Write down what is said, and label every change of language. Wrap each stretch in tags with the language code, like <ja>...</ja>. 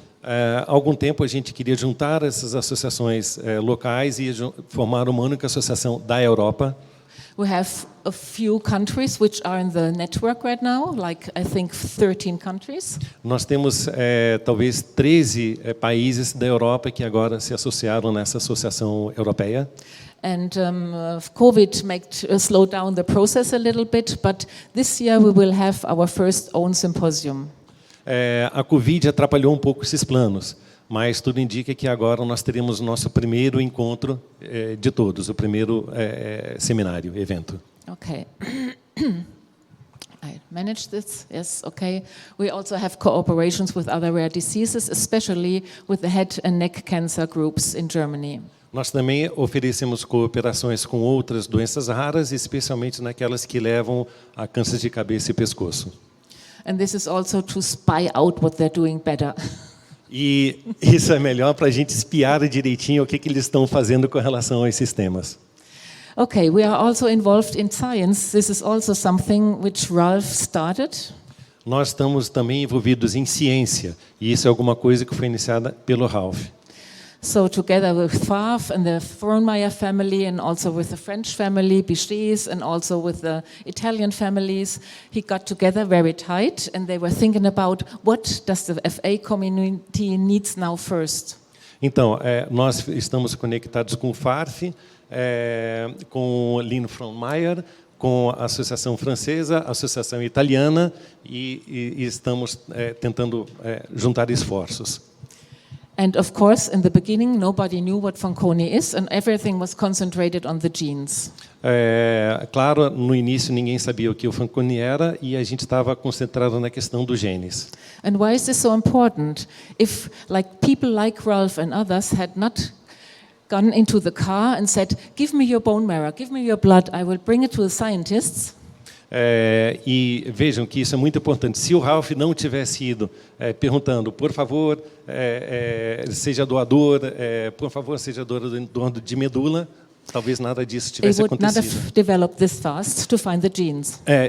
<pt>Há algum tempo a gente queria juntar essas associações locais e formar uma única associação da Europa.</pt> <en>We have a few countries which are in the network right now, like I think 13 countries.</en> <pt>Nós temos talvez 13 países da Europa que agora se associaram nessa associação europeia.</pt> <en>And COVID made slow down the process a little bit, but this year we will have our first own symposium.</en> <pt>A Covid atrapalhou um pouco esses planos, mas tudo indica que agora nós teremos o nosso primeiro encontro de todos, o primeiro seminário, evento.</pt> <en>Okay. manage this? Yes, okay. We also have cooperations with other rare diseases, especially with the head and neck cancer groups in Germany.</en> <pt>Nós também oferecemos cooperações com outras doenças raras, especialmente naquelas que levam a câncer de cabeça e pescoço.</pt> <en>And this is also to spy out what they're doing better.</en> <pt>E isso é melhor para a gente espiar direitinho o que eles estão fazendo com relação a esses temas.</pt> <en>Okay, we are also involved in science. This is also something which Ralph started.</en> <pt>Nós estamos também envolvidos em ciência, e isso é alguma coisa que foi iniciada pelo Ralph.</pt> <en>So together with Favre and the foron family and also with the French family, Bichets, and also with the Italian families, he got together very tight and they were thinking about what does the FA community needs now first.</en> <pt>Então, nós estamos conectados com o Favre, com Lynn Frohnmayer, com a Associação Francesa, a Associação Italiana e estamos tentando juntar esforços.</pt> <en>And of course, in the beginning, nobody knew what Fanconi is, and everything was concentrated on the genes.</en> <pt>Claro, no início ninguém sabia o que o Fanconi era e a gente estava concentrado na questão dos genes.</pt> <en>And why is this so important? If, like people like Ralph and others had not gone into the car and said, "Give me your bone marrow, give me your blood, I will bring it to the scientists."</en> <pt>E vejam que isso é muito importante. Se o Ralph não tivesse ido perguntando, por favor, seja doador, por favor, seja doador de medula, talvez nada disso tivesse acontecido.</pt> <en>It would not have developed this fast to find the genes.</en>